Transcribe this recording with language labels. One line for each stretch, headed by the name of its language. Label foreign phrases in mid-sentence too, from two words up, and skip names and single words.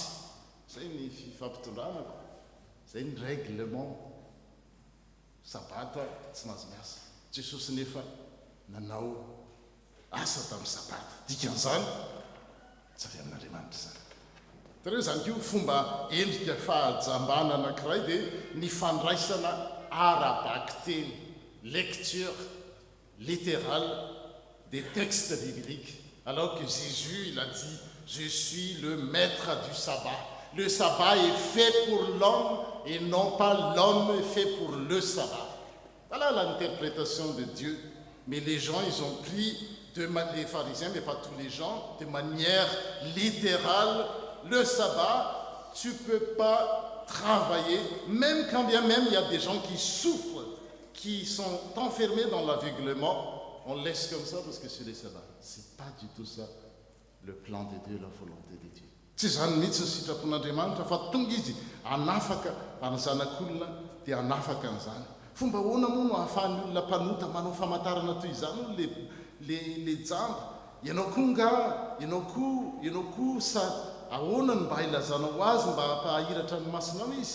Malagasy: Zay ny fifampitondranako, zay ny règlement sabata tsy mahazo miasa. Jesosy nefa nanao asa tamin'ny sabata, dikan'izany tsy avy amin'Andriamanitra zany. Tareo zany koa fomba endrika fahajambana anankiray dia ny fandraisana ara-baky-teny,
French: lecture littérale des textes bibliques. Alors que Jésus, il a dit, je suis le maître du sabbat. Le sabbat est fait pour l'homme et non pas l'homme est fait pour le sabbat. Voilà l'interprétation de Dieu. Mais les gens, ils ont pris, les pharisiens, mais pas tous les gens, de manière littérale, le sabbat, tu ne peux pas travailler, même quand bien même il y a des gens qui souffrent, qui sont enfermés dans l'aveuglement. On laisse comme ça parce que c'est les sabbats. Ce n'est pas du tout ça le plan de Dieu, la volonté de Dieu.
Malagasy: Tsy zany mihitsy ny sitrapon'Andriamanitra fa tonga izy anafaka any zanak'olona dia anafaka an'izany. Fomba hoana moa no ahafahan'ny olona mpanota manao famantarana toy izany le jamba. Ianao koa nga, ianao koa sa ahoana ny mba hailazanao azy mba hampahiratra ny masonao izy.